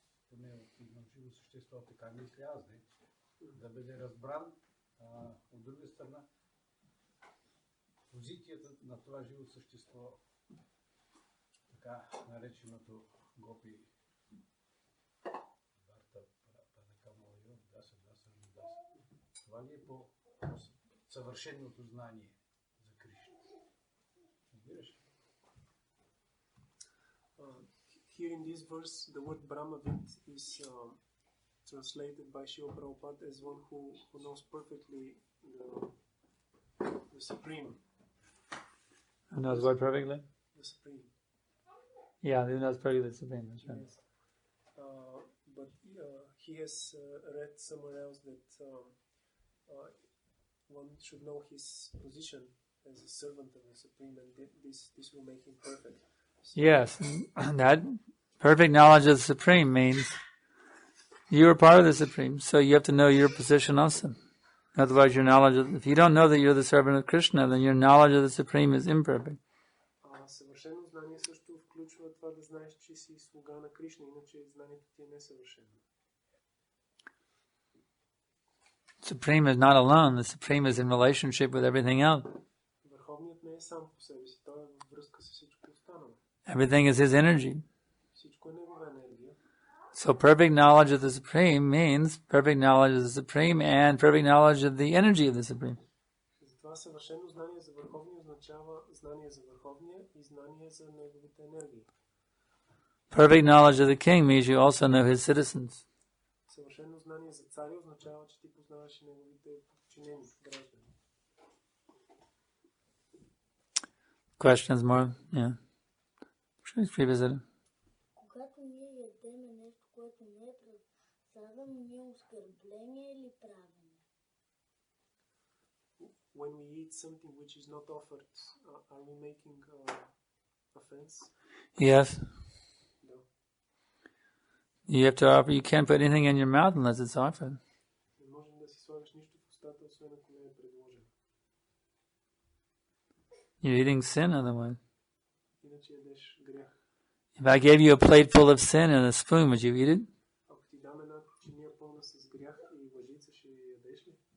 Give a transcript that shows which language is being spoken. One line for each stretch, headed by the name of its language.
Bulgarian: поне от едно живо същество така не излязне, да бъде разбран, от друга страна, позицията на това живо същество, така нареченото гопи Барта Падакамойо, даса. Това ли е по съвършеното знание за Кришна? Разбираш ли?
English: Here in this verse, the word Brahmavid is translated by Srila Prabhupada as one who knows perfectly the Supreme. Who knows what perfectly? The Supreme. Yeah, who knows perfectly the Supreme. That's right. Yes. But he has read somewhere else that one should know his position as a servant of the Supreme, and this will make him perfect. Yes, that perfect knowledge of the Supreme means you are part of the Supreme, so you have to know your position also. Otherwise, your knowledge if you don't know that you're the servant of Krishna, then your knowledge of the Supreme is imperfect.
Bulgarian: Съвършено знание също включва това да знаеш, че си слуга на Кришна, иначе знанието ти е несъвършено.
English: Supreme is not alone. The Supreme is in relationship with everything else.
Bulgarian: Върховният не е сам по себе си, той е във връзка с всичко останало.
English: Everything is his energy.
Bulgarian: Всичко е негова енергия.
English: So perfect knowledge of the Supreme means perfect knowledge of the Supreme and perfect knowledge of the energy of the Supreme.
Bulgarian: Затова съвършено знание за върховния означава знание за върховния и знание за неговите енергии.
English: Perfect knowledge of the king means you also know his citizens.
Bulgarian: Съвършено знание за царя означава, че ти познаваш и неговите подчинени граждани.
English: Questions more? Yeah. Please revisit it.
Bulgarian: Когато ние ядеме нещо, което не е предсадено, ние оскърбление или правене?
English: When we eat something which is not offered, are we making offense? Yes. No. You have to offer. You can't put anything in your mouth unless it's offered.
Bulgarian: Не можем да си слагаш нищо в устата, освен ако не е предложено.
English: You're eating sin otherwise.
Bulgarian: Иначе ядеш грях.
English: If I gave you a plate full of sin and a spoon, would you eat it?
Bulgarian: Ако ти дам една чиния пълна с грях и лъжица, ще ядеш ли?